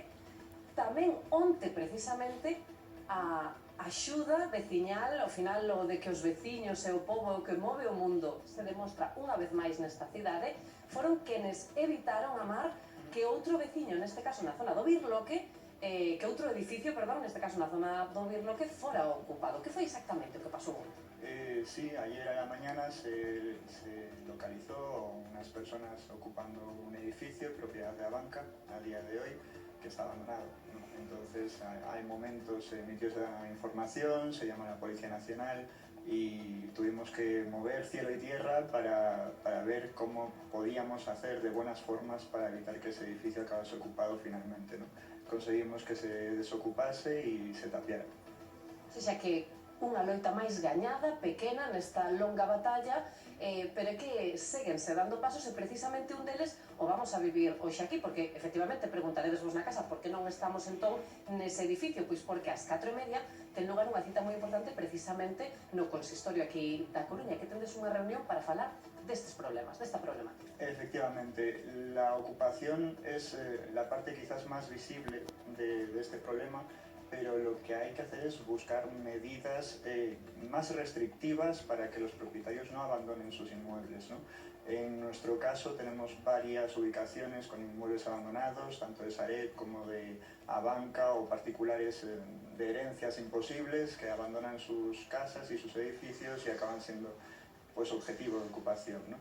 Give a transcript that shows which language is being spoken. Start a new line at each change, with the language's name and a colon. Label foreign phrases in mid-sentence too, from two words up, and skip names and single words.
Galician: Tamén onte, precisamente, a axuda veciñal, ao final o de que os veciños e o pobo o que move o mundo se demostra unha vez máis nesta cidade, foron quenes evitaron, Amar, que outro veciño, neste caso na zona do Birloque, que outro edificio, perdón, neste caso na zona do Birloque, fora ocupado. Que foi exactamente o que pasou onte?
Spanish: Sí, ayer a la mañana se localizó unas personas ocupando un edificio, propiedad de Abanca, a día de hoy, que está abandonado, ¿no? Entonces hay momentos, se emitió esa información, se llama a la Policía Nacional y tuvimos que mover cielo y tierra para ver cómo podíamos hacer de buenas formas para evitar que ese edificio acabase ocupado finalmente, ¿no? Conseguimos que se desocupase y se tapiara. O sea
Galician: que unha loita máis gañada, pequena, nesta longa batalla, pero é que séguense dando pasos e precisamente un deles o
Spanish: vamos a vivir
Galician: hoxe aquí, porque efectivamente preguntaredes vos na casa por que non estamos entón nese edificio, pois porque ás 4:30 ten lugar unha cita moi importante precisamente no consistorio aquí da Coruña, que tendes unha reunión para falar destes problemas, desta problemática.
Spanish: Efectivamente, la ocupación es la parte quizás más visible de este problema, pero lo que hay que hacer es buscar medidas más restrictivas para que los propietarios no abandonen sus inmuebles, ¿no? En nuestro caso tenemos varias ubicaciones con inmuebles abandonados, tanto de Sareb como de Abanca o particulares de herencias imposibles que abandonan sus casas y sus edificios y acaban siendo pues objetivo de ocupación, ¿no?